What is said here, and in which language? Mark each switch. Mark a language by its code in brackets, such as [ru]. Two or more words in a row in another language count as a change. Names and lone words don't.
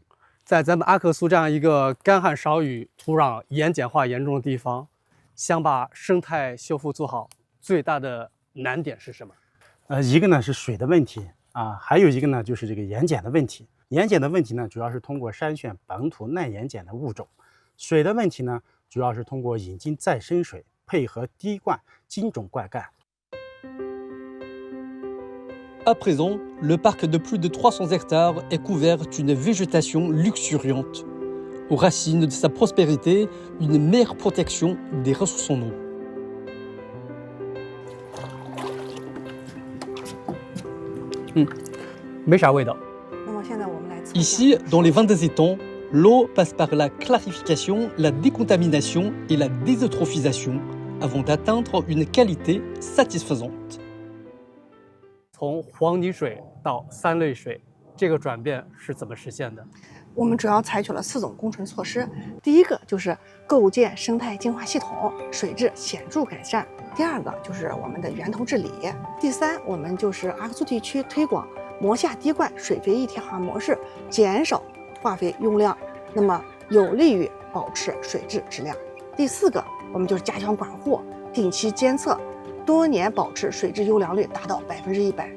[zh] 在咱们阿克苏这样一个干旱少雨、土壤盐碱化严重的地方，想把生态修复做好，最大的难点是什么？一个呢是水的问题。还有一个呢，就是这个盐碱的问题。盐碱的问题呢，主要是通过筛选本土耐盐碱的物种；水的问题呢，主要是通过引进再生水，配合滴灌、精种灌溉。 [fr] À présent, le parc de plus de 300 hectares est couvert d'une végétation luxuriante. Aux racines de sa prospérité, une meilleure protection des ressources en eau. Ici, dans les vins des étangs, l'eau passe par la clarification, la décontamination et la désotrophisation avant d'atteindre une qualité satisfaisante. [zh] 从黄泥水到三类水，这个转变是怎么实现的？我们主要采取了4种工程措施。第一个就是构建生态净化系统，水质显著改善；第二个就是我们的源头治理；第三，我们就是阿克苏地区推广磨下滴灌、水肥一体化模式，减少化肥用量，那么有利于保持水质质量；第四个，我们就是加强管护，定期监测，多年保持水质优良率达到100%。